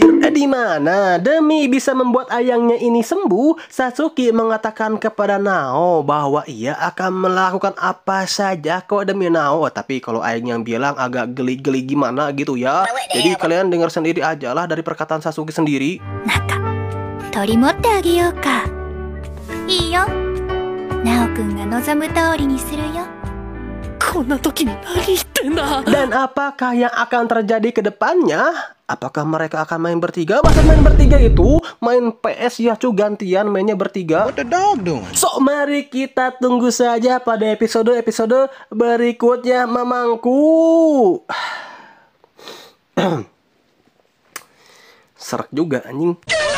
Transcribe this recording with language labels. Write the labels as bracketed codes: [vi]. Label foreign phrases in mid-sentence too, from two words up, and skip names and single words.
[id] Di mana demi bisa membuat ayangnya ini sembuh, Satsuki mengatakan kepada Nao bahwa ia akan melakukan apa saja kok demi Nao. Tapi kalau Aing yang bilang agak geli-geli gimana gitu ya. Jadi kalian dengar sendiri aja lah dari perkataan Satsuki sendiri. [ja] なんか、取り持ってあげようか。いいよ。ナオくんが望む通りにするよ。こんな時に何言ってんだ。 [id] Dan apakah yang akan terjadi ke depannya? Apakah mereka akan main bertiga? Masa main bertiga itu main PS ya cu, gantian mainnya bertiga. [en] What the dog doing? [id] So mari kita tunggu saja pada episode berikutnya mamangku. Serak juga anjing.